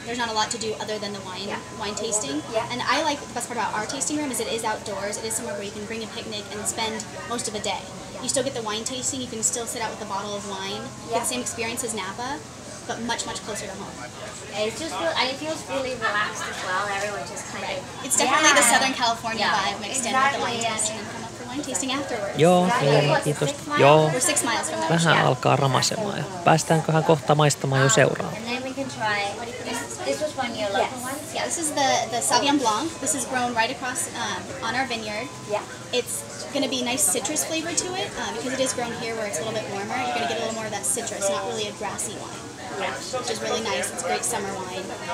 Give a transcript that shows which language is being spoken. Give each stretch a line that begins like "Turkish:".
English: There's not a lot to do other than the wine tasting. Yeah. And I like the best part about our tasting room is it is outdoors. It is somewhere where you can bring a picnic and spend most of a day. You still get the wine tasting. You can still sit out with a bottle of wine. You get the same experience as Napa, but much closer to home. It's just it feels really relaxed as well. Everyone just kind of. It's definitely the Southern California vibe mixed in with the wine tasting and come up for wine tasting afterwards.
Finnish: Joo, kiitos. Joo.
English: We're 6 miles from there.
Finnish: Vähän alkaa ramasemaan. Päästäänköhän kohta maistamaan jo seuraavaan?
English: And then we can try. This was one of your local ones. Yeah, this is the Sauvignon Blanc. This is grown right across on our vineyard. Yeah. It's going to be nice citrus flavor to it because it is grown here where it's a little bit warmer. You're going to get a little more of that citrus, not really a grassy wine. Yeah, which is really nice. It's a great summer wine.